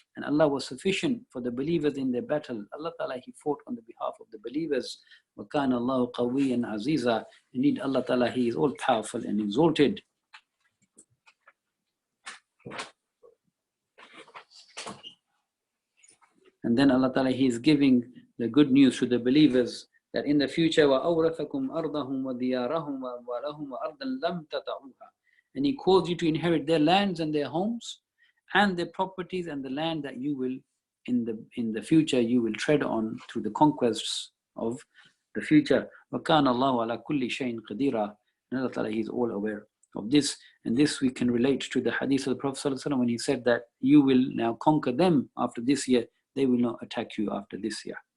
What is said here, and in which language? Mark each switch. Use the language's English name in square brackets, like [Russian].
[English] And Allah was sufficient for the believers in their battle. Allah Ta'ala, He fought on the behalf of the believers. [Arabic] وَكَانَ اللَّهُ قَوِيًّا عَزِيزًا. [English] Indeed, Allah Ta'ala, He is all powerful and exalted. And then Allah Ta'ala, He is giving the good news to the believers that in the future, [Arabic] وَأَوْرَثَكُمْ أَرْضَهُمْ وَدِيَارَهُمْ وَأَمْوَالَهُمْ وَأَرْضًا لَمْ تَطَعُوهَا. [English] And He calls you to inherit their lands and their homes and their properties and the land that you will, in the future, you will tread on through the conquests of the future. [Arabic] وَكَانَ اللَّهُ عَلَى كُلِّ شَيْءٍ قَدِيرًا. [English] And Allah Ta'ala, He is all aware of this. And this we can relate to the hadith of the Prophet ﷺ when he said that you will now conquer them after this year, they will not attack you after this year.